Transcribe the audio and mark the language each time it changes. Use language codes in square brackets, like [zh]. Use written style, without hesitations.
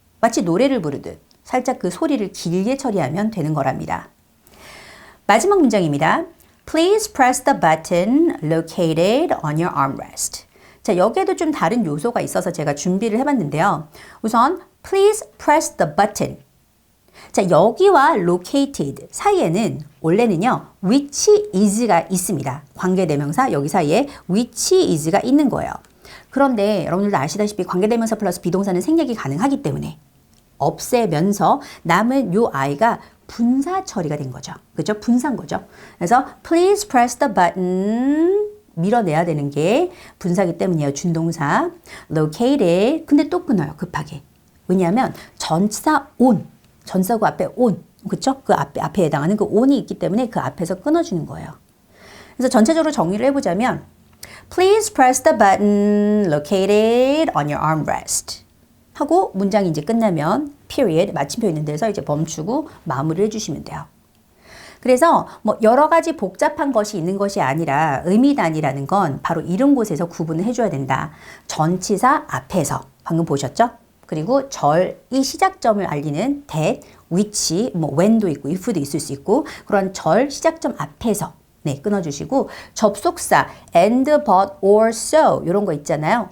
[ko] 마치 노래를 부르듯 살짝 그 소리를 길게 처리하면 되는 거랍니다. 마지막 문장입니다. [en] Please press the button located on your armrest. [ko] 자, 여기에도 좀 다른 요소가 있어서 제가 준비를 해봤는데요. 우선 [en] Please press the button. [ko] 자, 여기와 located 사이에는 원래는요, [en] which is [ko] 가 있습니다. 관계대명사 여기 사이에 [en] which is [ko] 가 있는 거예요. 그런데 여러분들도 아시다시피 관계대명사 플러스 비동사는 생략이 가능하기 때문에 없애면서 남은 요 I가 분사 처리가 된 거죠. 그죠? 분사인 거죠. 그래서 [en] please press the button [ko] 밀어내야 되는 게 분사기 때문이에요. 준동사. located. 근데 또 끊어요. 급하게. 왜냐하면 전치사 on. 전사구 앞에 on. 그쵸? 그 앞에 해당하는 그 on이 있기 때문에 그 앞에서 끊어주는 거예요. 그래서 전체적으로 정리를 해보자면 [en] please press the button located on your armrest. [ko] 하고 문장이 이제 끝나면 period 마침표 있는 데서 이제 멈추고 마무리를 해주시면 돼요. 그래서 뭐 여러 가지 복잡한 것이 있는 것이 아니라 의미 단위라는 건 바로 이런 곳에서 구분을 해줘야 된다. 전치사 앞에서 방금 보셨죠? 그리고 절이 시작점을 알리는 that, which, 뭐 when도 있고 if도 있을 수 있고 그런 절 시작점 앞에서 네, 끊어주시고 접속사 and, but, or, so 이런 거 있잖아요.